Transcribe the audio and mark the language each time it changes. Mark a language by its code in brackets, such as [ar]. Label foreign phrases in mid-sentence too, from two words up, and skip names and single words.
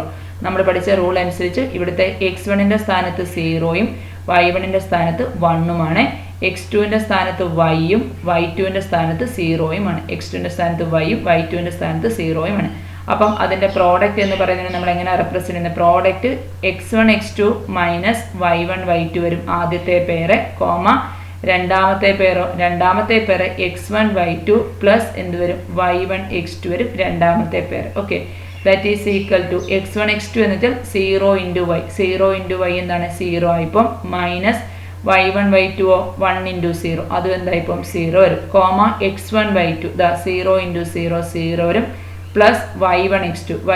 [ml] നമ്മൾ പഠിച്ച റൂൾ അനുസരിച്ച് ഇവിടുത്തെ x1ൻ്റെ സ്ഥാനത്ത് 0യും y1ൻ്റെ സ്ഥാനത്ത് 1ഉമാണ്, x2ൻ്റെ സ്ഥാനത്ത് y-യും y2ൻ്റെ സ്ഥാനത്ത് 0യുമാണ്. x2ൻ്റെ സ്ഥാനത്ത് y-യും y2ൻ്റെ സ്ഥാനത്ത് 0യുമാണ്. അപ്പം അതിൻ്റെ പ്രോഡക്റ്റ് എന്ന് പറയുന്നത് നമ്മൾ എങ്ങനെ റെപ്രസെൻറ്റ് ചെയ്യുന്നത്, പ്രോഡക്റ്റ് x1 x2 - y1 y2 വരും ആദ്യത്തെ പേര്, കോമ രണ്ടാമത്തെ പേര് x1 y2 പ്ലസ് എന്ത് വരും, y1 x2 വരും രണ്ടാമത്തെ പേര്. ഓക്കെ, [en] that is equal to [ml] x1 x2 എന്ന് വെച്ചാൽ 0 × y, 0 × y എന്താണ് 0 ആയിപ്പം, മൈനസ് y1 y2 1 ഇൻറ്റു 0 അതും എന്തായി ഇപ്പം 0 വരും കോമ x1 y2 ദാ 0 ഇൻറ്റു 0 0 വരും പ്ലസ് y1 x2